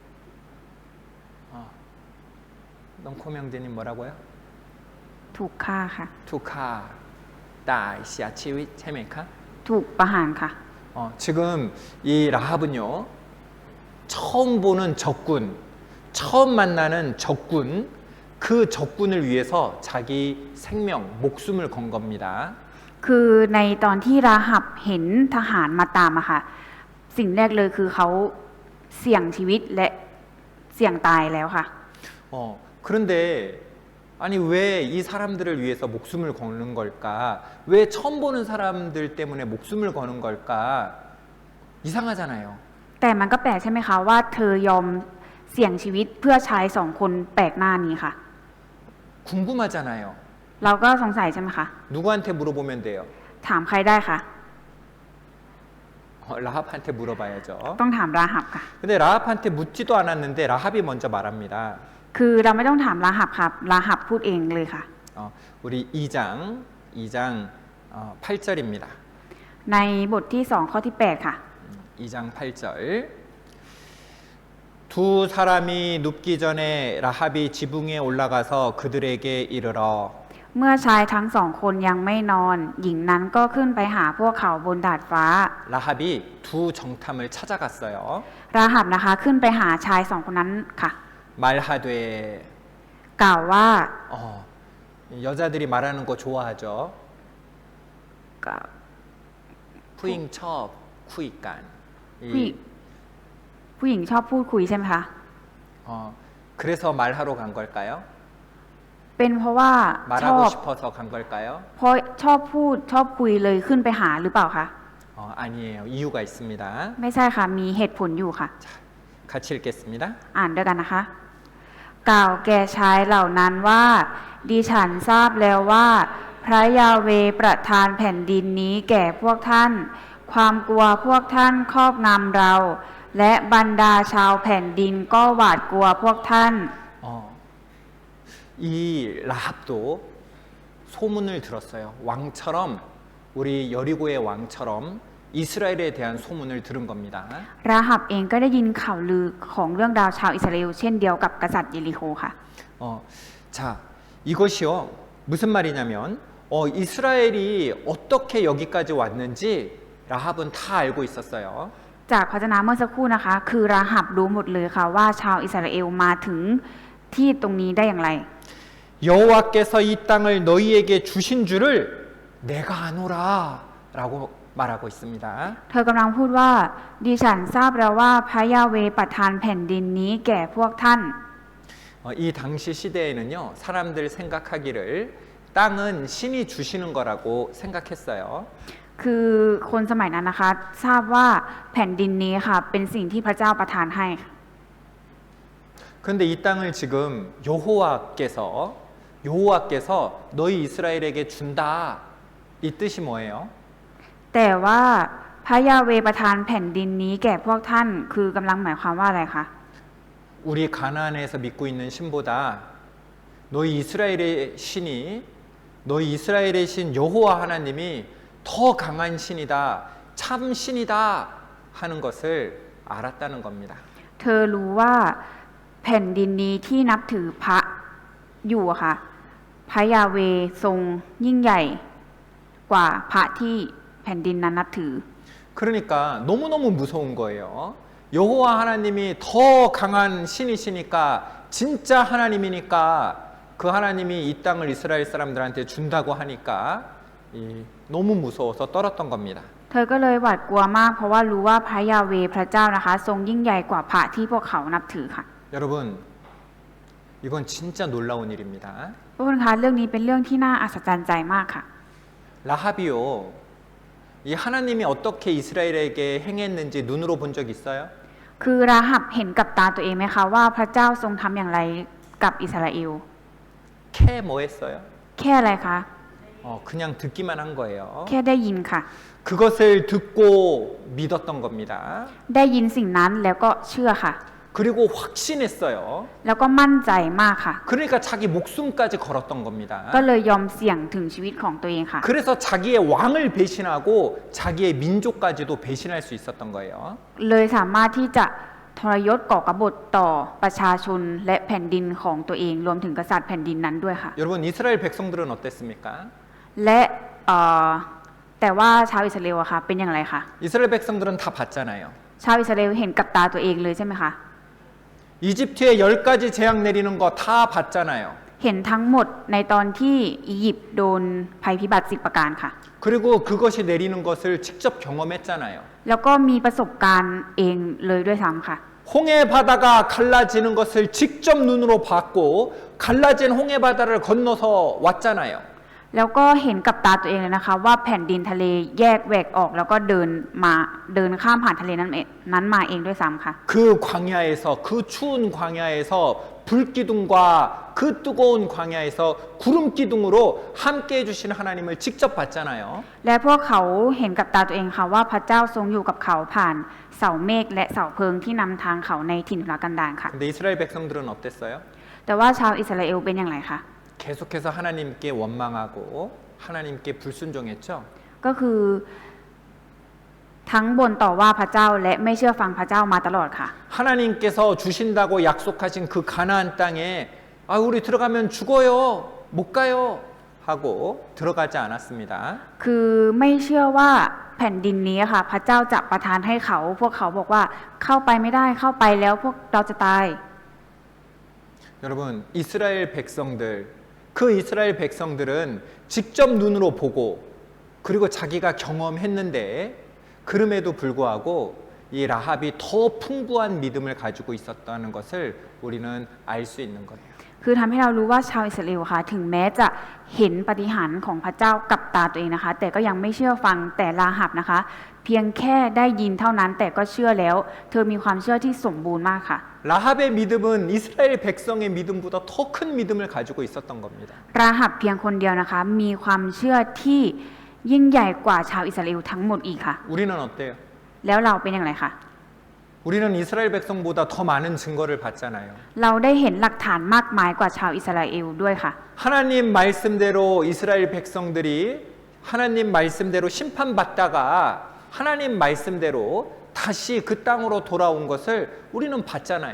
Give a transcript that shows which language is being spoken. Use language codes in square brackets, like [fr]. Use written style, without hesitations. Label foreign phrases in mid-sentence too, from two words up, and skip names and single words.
[ko] 넌코명재님 뭐라고요? [th] ถูกฆ่าค่ะ 투카 다이시아 치위 체메카 ถูกประหารค่ะ [ko] 지금 이 라합은요 처음 보는 적군 처음 만나는 적군 그 적군을 위해서 자기 생명 목숨을 건 겁니다. [th] คือในตอนที่ราหับเห็นทหารมาตามอะค่ะสิ่งแรกเลยคือเขาเสี่ยงชีวิตและเสี่ยงตายแล้วค่ะ [ko] 그런데 아니 왜 이 사람들을 위해서 목숨을 거는 걸까? 왜 처음 보는 사람들 때문에 목숨을 거는 걸까? 이상하잖아요. [th] แต่มันก็แปลกใช่ไหมคะว่าเธอยอมเสี่ยงชีวิตเพื่อชายสองคนแปลกหน้านี้ค่ะ [ko] 궁금하잖아요. [th] เราก็สงสัยใช่ไหมคะ [ko] 누구한테 물어보면 돼요? [th] ถามใครได้คะ [ko] 라합한테 물어봐야죠. [th] ต้องถามราหับค่ะ [ko] 근데 라합한테 묻지도 않았는데 라합이 먼저 말합니다. [th] คือเราไม่ต้องถามราหับครับราหับพูดเองเลยค่ะ [ko] 우리 2장 8절입니다. [th] ในบทที่2ข้อที่8ค่ะ [ko] 2장 8절. 두 사람이 눕기 전에 라합이 지붕에 올라가서 그들에게 이르러 [th] เมื่อชายทั้งสองคนยังไม่นอน หญิงนั้นก็ขึ้นไปหาพวกเขาบนดาดฟ้า [ko] 라합이 두 정탐을 찾아갔어요. [th] ราหับนะคะขึ้นไปหาชายสองคนนั้นค่ะ [ko] 말하되 [th] กล่าวว่า [ko] 여자들이 말하는 거 좋아하죠. [th] กล่าว ผู้หญิงชอบคุยกัน. ผู้หญิงชอบพูดคุยใช่ไหมคะ [ko] 그래서 말하러 간 걸까요? [th] เป็นเพราะว่าชอบ [ko] 말하고 싶어서 간 걸까요? [th] เพราะชอบพูดชอบคุยเลยขึ้นไปหาหรือเปล่าคะ [ko] 아니에요. 이유가 있습니다. [th] ไม่ใช่ค่ะมีเหตุผลอยู่ค่ะ [ko] 같이 읽겠습니다. [th] อ่านด้วยกันนะคะ กล่าวแก่ชายเหล่านั้นว่าดิฉันทราบแล้วว่า พระยาเวห์ประทานแผ่นดินนี้แก่พวกท่าน ความกลัวพวกท่านครอบงำเรา และบรรดาชาวแผ่นดินก็หวาดกลัวพวกท่าน [ko] 이 라합도 소문을 들었어요. 왕처럼 우리 여리고의 왕처럼 이스라엘에 대한 소문을 들은 겁니다. [th] ราหับเองก็ได้ยินข่าวลือของเรื่องราวชาวอิสราเอลเช่นเดียวกับกษัตริย์เยริโคค่ะ [ko] 자, 이것이요. 무슨 말이냐면 이스라엘이 어떻게 여기까지 왔는지 라합은 다 알고 있었어요. [th] จากพระเจนาเมื่อสักครู่นะคะ คือราหับรู้หมดเลยค่ะว่าชาวอิสราเอลมาถึงที่ตรงนี้ได้อย่างไร [ko] 여호와께서 이 땅을 너희에게 주신 줄을 내가 아노라라고 말하고 있습니다. [th] เธอกำลังพูดว่าดิฉันทราบแล้วว่าพระยาเวห์ประทานแผ่นดินนี้แก่พวกท่าน [ko] 이 당시 시대에는요 사람들 생각하기를 땅은 신이 주시는 거라고 생각했어요. [th] คือคนสมัยนั้นนะคะทราบว่าแผ่นดินนี้ค่ะเป็นสิ่งที่พระเจ้าประทานให้ [ko] 그런데 이 땅을 지금 여호와께서 너희 이스라엘에게 준다 이 뜻이 뭐예요? [th] แต่ว่าพระยาเวห์ประทานแผ่นดินนี้แก่พวกท่านคือกำลังหมายความว่าอะไรคะ [ko] 우리 가나안에서 믿고 있는 신보다 너희 이스라엘의 신 여호와 하나님이 더 강한 신이다, 참 신이다 하는 것을 알았다는 겁니다. [th] เธอรู้ว่าแผ่นดินนี้ที่นับถือพระอยู่อะค่ะพระยาเวห์ทรงยิ่งใหญ่กว่าพระที่แผ่นดินนั้นนับถือ [ko] 그러니까 너무너무 무서운 거예요. 여호와 하나님이 더 강한 신이시니까 진짜 하나님이니까 그 하나님이 이 땅을 이스라엘 사람들한테 준다고 하니까 너무 무서워서 떨었던 겁니다. [th] เธอก็เลยหวาดกลัวมากเพราะว่ารู้ว่าพระยาเวห์พระเจ้านะคะทรงยิ่งใหญ่กว่าพระที่พวกเขานับถือค่ะ [ko] 여러분 이건 진짜 놀라운 일입니다. [th] ทุกคนคะเรื่องนี้เป็นเรื่องที่น่าอัศจรรย์ใจมากค่ะ [ko] 라합이요. 이 하나님이 어떻게 이스라엘에게 행했는지 눈으로 본 적 있어요? [th] คือราหับเห็นกับตาตัวเองไหมคะว่าพระเจ้าทรงทำอย่างไรกับอิสราเอล [ko] 캐 뭐 했어요? [th] แค่อะไรคะ [ko] 그냥 듣기만 한 거예요. [th] แค่ได้ยินค่ะ [ko] 그것을 듣고 믿었던 겁니다. [th] ได้ยินสิ่งนั้นแล้วก็เชื่อค่ะ [ko] 그리고 확신했어요. [th] แล้วก็มั่นใจมากค่ะ [ko] 그러니까 자기 목숨까지 걸었던 겁니다. [th] ก็เลยยอมเสี่ยงถึงชีวิตของตัวเองค่ะ [ko] 그래서 자기의 왕을 배신하고 자기의 민족까지도 배신할 수 있었던 거예요. [th] เลยสามารถที่จะทรยศก่อกบฏต่อประชาชนและแผ่นดินของตัวเองรวมถึงกษัตริย์แผ่นดินนั้นด้วยค่ะ [ko] 여러분 이스라엘 백성들은 어땠습니까? [th] และแต่ว่าชาวอิสราเอลอะค่ะเป็นอย่างไรคะ [ko] 이스라엘 백성들은 다 봤잖아요. [th] ชาวอิสราเอลเห็นกับตาตัวเองเลยใช่ไหมคะ [ko] 이집트에 10가지 재앙 내리는 거 다 봤잖아요. [th] เห็นทั้งหมดในตอนที่อียิปต์โดนภัยพิบัติ10ประการค่ะ [ko] 그리고 그것이 내리는 것을 직접 경험했잖아요. [th] แล้วก็มีประสบการณ์เองเลยด้วยซ้ำค่ะ [ko] 홍해 바다가 갈라지는 것을 직접 눈으로 봤고 갈라진 홍해 바다를 건너서 왔잖아요. [th] แล้วก็เห็นกับตาตัวเองเลยนะคะว่าแผ่นดินทะเลแยกแหวกออกแล้วก็เดินข้ามผ่านทะเลนั้นมาเองด้วยซ้ำค่ะ [ko] 그 광야에서 그 추운 광야에서 불기둥과 그 뜨거운 광야에서 구름 기둥으로 함께 해주시는 하나님을 직접 봤잖아요. [th] และพวกเขาเห็นกับตาตัวเองค่ะว่าพระเจ้าทรงอยู่กับเขาผ่านเสาเมฆและเสาเพลิงที่นำทางเขาในถิ่นทุรกันดารค่ะ [ko] 근데 이스라엘 백성들은 어땠어요? [th] แต่ว่าชาวอิสราเอลเป็นอย่างไรคะ [ko] 계속해서 하나님께 원망하고 하나님께 불순종했죠. [th] ก็คือทั้งบ่นต่อว่าพระเจ้าและไม่เชื่อฟังพระเจ้ามาตลอดค่ะ [ko] 하나님께서 주신다고 약속하신 그 가나안 땅에 아 우리 들어가면 죽어요. 못 가요. 하고 들어가지 않았습니다. [th] คือไม่เชื่อว่าแผ่นดินนี้ค่ะพระเจ้าจะประทานให้เขาพวกเขาบอกว่าเข้าไปไม่ได้เข้าไปแล้วพวกเราจะตาย [ko] 여러분 이스라엘 백성들 그 이스라엘 백성들은 직접 눈으로 보고 그리고 자기가 경험했는데 그럼에도 불구하고 이 라합이 더 풍부한 믿음을 가지고 있었다는 것을 우리는 알 수 있는 거예요. [th] คือทำให้เรารู้ว่าชาวอิสราเอลค่ะถึงแม้จะเห็นปาฏิหาริย์ของพระเจ้ากับตาตัวเองนะคะแต่ก็ยังไม่เชื่อฟังแต่ราหับนะคะเพียงแค่ได้ยินเท่านั้นแต่ก็เชื่อแล้วเธอมีความเชื่อที่สมบูรณ์มากค่ะ [ko] 라합의 믿음은 이스라엘 백성의 믿음보다 더 큰 믿음을 가지고 있었던 겁니다. [th] ราหับเพียงคนเดียวนะคะมีความเชื่อที่ยิ่งใหญ่กว่าชาวอิสราเอลทั้งหมดอีกค่ะ [ko] 우리는 어때요? [th] แล้วเราเป็นอย่างไรคะ [ko] 우리는 이스라엘 백성보다 더 많은 증거를 봤잖아요. [th] เราได้เห็นหลักฐานมากมายกว่าชาวอิสราเอลด้วยค่ะ [ko] 하나님 말씀대로 이스라엘 백성들이 하나님 말씀대로 심판받다가 하나님 말씀대로 다시 그 땅으로 돌아온 것을 우리는 봤잖아요.